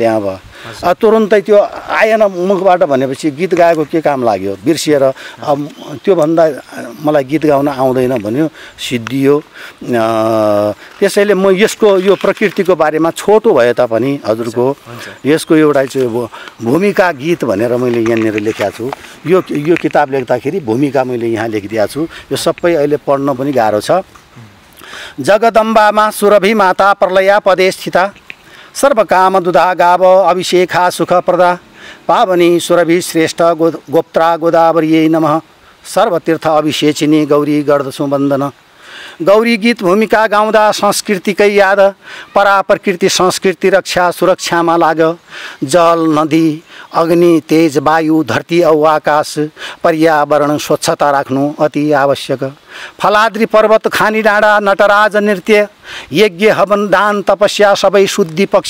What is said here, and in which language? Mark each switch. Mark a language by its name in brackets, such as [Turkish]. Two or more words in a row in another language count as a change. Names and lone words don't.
[Nepali] अब तुरुन्तै त्यो आएन मुखबाट भनेपछि गीत गाएको के काम लाग्यो, बिर्सिएर अब त्योभन्दा मलाई गीत गाउन आउँदैन भन्यो, सिद्धियो। त्यसैले म यसको यो प्रकृतिको बारेमा छोटो भए तापनि हजुरको यसको एउटा चाहिँ भूमिका गीत भनेर मैले यहाँनिर लेखेको छु। यो किताब लेख्दाखेरि भूमिका मैले यहाँ लेखिदिएको छु। यो सबै अहिले पढ्न पनि गाह्रो छ। [Sanskrit] जगदम्बामा सुरभि माता प्रलया पदे स्थिता, सर्वकाम दुधा गाव अभिषेखा सुखप्रदा, पावनी सुरभि श्रेष्ठ गोप्त्रा गोदावरीयै नमः, सर्वतीर्थ अभिषेचिनी गौरी [Nepali] गर्दछु वन्दन। गौरी गीत भूमिका गाउँदा संस्कृतिकै याद, परा प्रकृति संस्कृति रक्षा सुरक्षामा लाग। जल नदी अग्नि तेज वायु धरती औ आकाश पर्यावरण स्वच्छता राख्नु अति आवश्यक। फलाद्री पर्वत खानी डाँडा नटराज नृत्य, यज्ञ हवन दान तपस्या सबै शुद्धि पक्ष।